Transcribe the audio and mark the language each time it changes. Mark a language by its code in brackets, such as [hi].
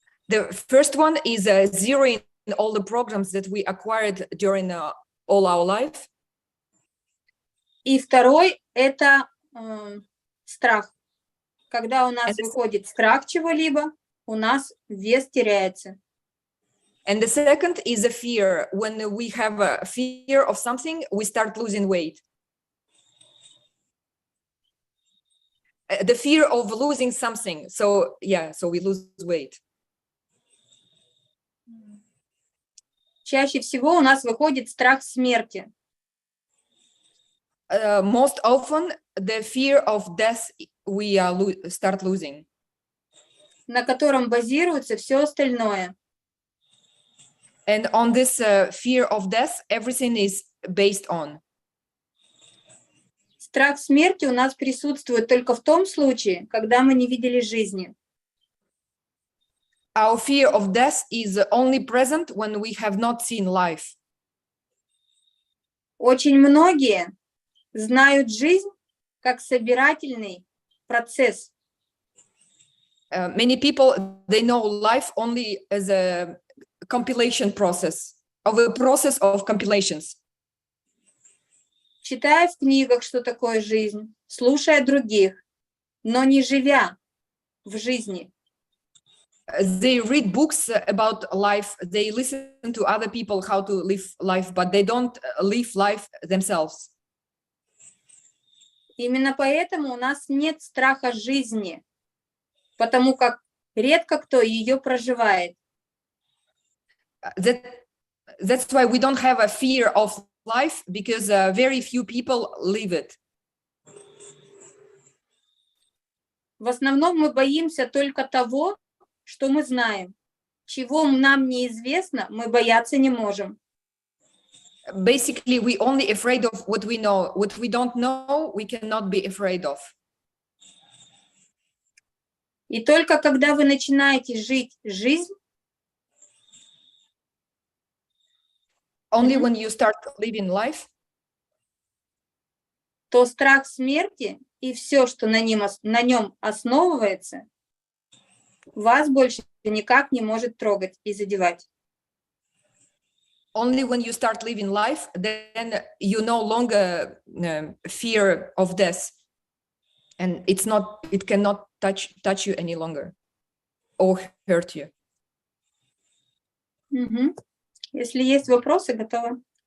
[en] The first one is zeroing all the programs that we acquired during all our life. [ru] И второй – это страх. Когда у нас выходит страх чего-либо, у нас вес теряется. [en] And the second is a fear. When we have a fear of something, we start losing weight. The fear of losing something. So we lose weight. [ru] Чаще всего у нас выходит страх смерти. [en] Most often, the fear of death we start losing. [ru] На котором базируется все остальное. [en] And on this fear of death, everything is based on. [ru] Страх смерти у нас присутствует только в том случае, когда мы не видели жизни. [en] Our fear of death is only present when we have not seen life. [ru] Очень многие знают жизнь как собирательный процесс. [en] Many people, they know life only as a compilation process, of a process of compilations. [ru] Читая в книгах, что такое жизнь, слушая других, но не живя в жизни. [en] They read books about life, they listen to other people how to live life, but they don't live life themselves. [ru] Именно поэтому у нас нет страха жизни, потому как редко кто ее проживает. [en] That's why we don't have a fear of life, because very few people live it. [ru] В основном мы боимся только того, что мы знаем. Чего нам неизвестно, мы бояться не можем. [en] Basically, we only afraid of what we know. What we don't know, we cannot be afraid of. [ru] И только когда вы начинаете жить жизнь, [en] only when you start living life, [ru] то страх смерти и все, что на нем основывается, вас больше никак не может трогать и задевать. [en] Only when you start living life, then you no longer fear of death, and it cannot touch you any longer or hurt you. [ru] Если есть вопросы, готова.